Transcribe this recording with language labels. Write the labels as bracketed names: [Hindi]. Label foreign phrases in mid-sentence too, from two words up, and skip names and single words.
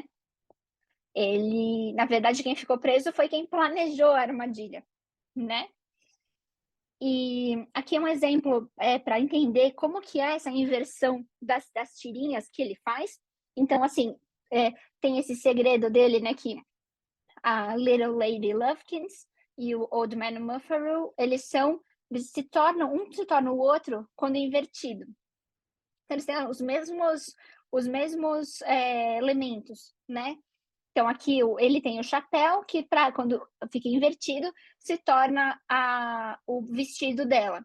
[Portuguese] Ele, na verdade, quem ficou preso foi quem planejou a armadilha, né? E aqui é um exemplo para entender como que é essa inversão das tirinhas que ele faz. Então, assim, tem esse segredo dele, né, que a Little Lady Lovekins e o Old Man Mufferu, eles se tornam, um se torna o outro quando invertido. Então, eles têm os mesmos elementos, né? Então, aqui ele tem o chapéu, que quando fica invertido, se torna o vestido dela.